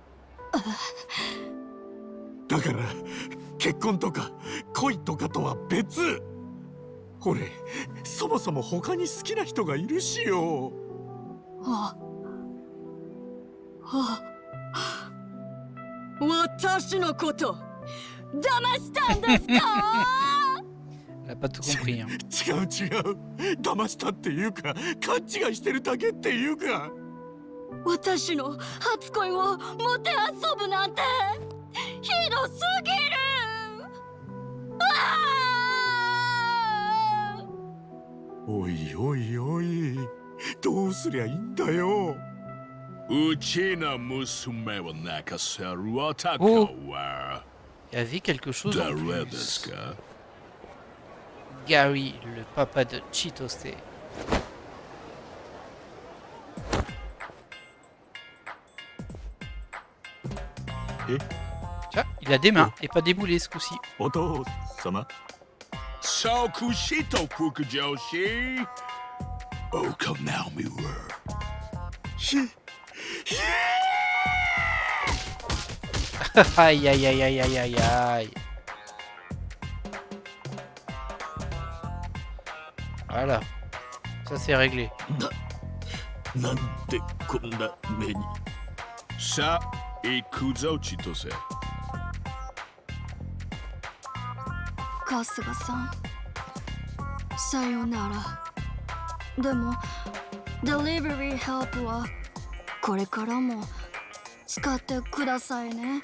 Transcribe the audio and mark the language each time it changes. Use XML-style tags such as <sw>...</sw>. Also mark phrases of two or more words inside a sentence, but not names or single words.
<ja>だから結婚とか恋とかとは別。俺そもそも他に好きな人がいるしよ。私のこと騙したんですか？</ja> <fr>Elle a pas tout compris. Hein.</fr> <ja>違う違う、騙したっていうか勘違いしてるだけっていうか。私の初恋をもてあそぶなんてひどすぎる。おいおいおい、どうすりゃいいんだよ。うちの娘を泣かせる男は</ja> <fr>Il y avait quelque chose en</fr> <ja>誰です</ja> <fr>plus.</fr> <ja>か？</ja> <fr>Gary, le papa de Chitose. Tiens, il a des mains et pas des boulets ce coup-ci.</fr> <ja>お父様。即死と副上司おかなみは</ja> <fr>Aïe aïe aïe aïe aïe aïe aïe. Voilà. Ça c'est réglé.</fr> <ja>なんでこんな目に。さあ行くぞ千歳。春日さん、さよなら。でもデリバリーヘルプはこれからも使ってくださいね。</ja>